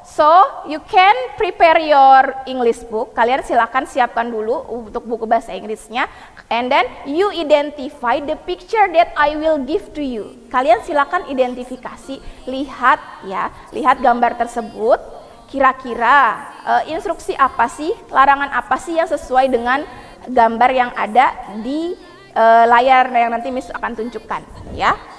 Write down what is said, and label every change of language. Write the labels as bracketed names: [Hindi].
[English] So you can prepare your English book. [Indonesian] Kalian silakan siapkan dulu untuk buku bahasa Inggrisnya. [English] And then you identify the picture that I will give to you. [Indonesian] Kalian silakan identifikasi, lihat ya, lihat gambar tersebut. Kira-kira instruksi apa sih, larangan apa sih yang sesuai dengan gambar yang ada di layar yang nanti Miss akan tunjukkan ya.